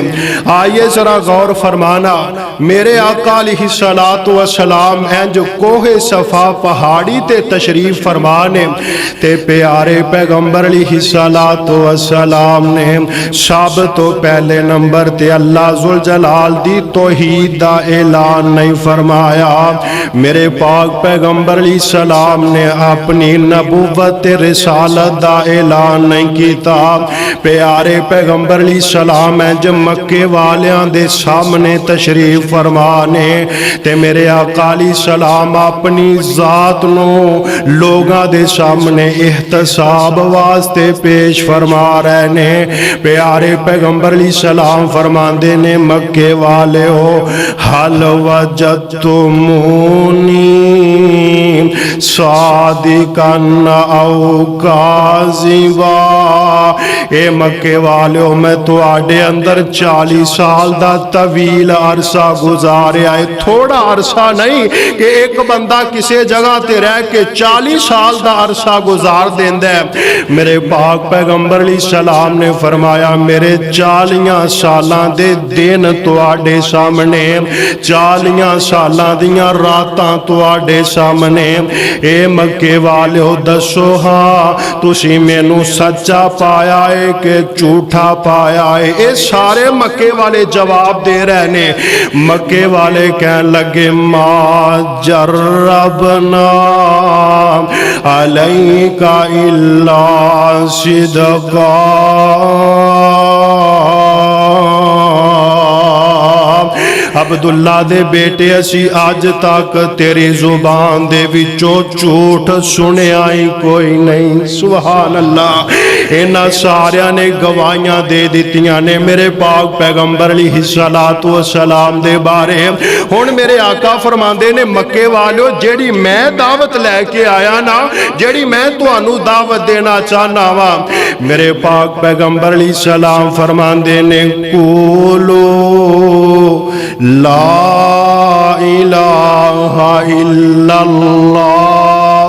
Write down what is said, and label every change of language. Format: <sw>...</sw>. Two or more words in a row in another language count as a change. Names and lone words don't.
<pa>آئیے ذرا غور فرمانا، میرے آقا</pa> <ar>علیہ السلام</ar> <pa>انج کوہ صفا پہاڑی تے تشریف فرمانے تے پیارے پیغمبر</pa> <ar>علیہ السلام</ar> <pa>نے سب تو پہلے نمبر تے اللہ ذوالجلال دی توحید دا اعلان نہیں فرمایا۔ میرے پاک پیغمبر</pa> <ar>علیہ السلام</ar> <pa>نے اپنی نبوت رسالت دا اعلان نہیں کیتا۔ پیارے پیغمبر</pa> <ar>علیہ السلام</ar> <pa>انج مکے والیاں دے سامنے تشریف فرمانے تے میرے آقا</pa> <ar>علیہ السلام</ar> <pa>اپنی ذات نو لوگاں دے سامنے احتساب واسطے پیش فرما رہے نے۔ پیارے پیغمبر</pa> <ar>علیہ السلام</ar> <pa>فرماندے نے مکے والے ہو</pa> <ar>حل وجدتمونی صادقاً او کاذبا۔</ar> <pa>اے مکے والے ہو میں تو آڈے اندر 40 سال دا طویل عرصہ گزاریا ہے، تھوڑا عرصہ نہیں کہ ایک بندہ کسی جگہ تے رہ کے 40 سال دا عرصہ گزار دیندہ ہے۔ میرے پاک پیغمبر</pa> <ar>علیہ السلام</ar> <pa>نے فرمایا میرے 40 سالاں دے دن تو آڈے سامنے، 40 سالاں دیاں راتاں تو آڈے سامنے۔ اے مکے والے ہو دسو ہاں تسی میں نو سچا پایا ہے کہ جھوٹا پایا ہے؟ اے سارے مکے والے جواب دے رہنے۔ مکے والے کہنے لگے</pa> <ar>ما جربنا علیک الا صدقا۔</ar> <pa>عبداللہ دے بیٹے اسی آج تک تیری زبان دے وچوں جھوٹ سنیا ہی کوئی نہیں.</pa> <ar>سبحان اللہ.</ar> <pa>انہاں ساریاں نے گواہیاں دے دتیاں نے میرے پاک پیغمبر</pa> <ar>علیہ الصلوۃ والسلام</ar> <pa>دے بارے. ہن میرے آقا فرماندے نے مکے والو جیڑی میں دعوت لے کے آیا نا, جیڑی میں تانوں دعوت دینا چاہنا وا, میرے پاک پیغمبر</pa> <ar>علیہ السلام</ar> <pa>فرماندے نے</pa> <ar>قولوا لا الہ الا اللہ.</ar>